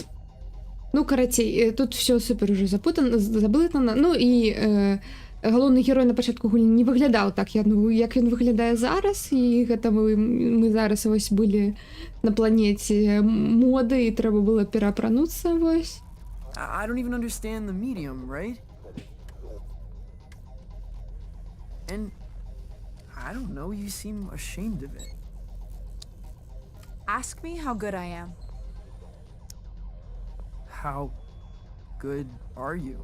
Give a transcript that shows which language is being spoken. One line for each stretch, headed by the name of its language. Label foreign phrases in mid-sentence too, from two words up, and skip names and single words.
Belarusian: Ну, карацей, тут все супер уже заблытана. Ну і галоўны герой на пачатку гульні не выглядаў так, як ён выглядае зараз, і гэта мы зараз вось былі на планеце моды, і трэба было пераапрануцца, вось.
English: I don't even understand the medium, right? And I don't know, you seem ashamed of it. Ask me how good I am. How good are you?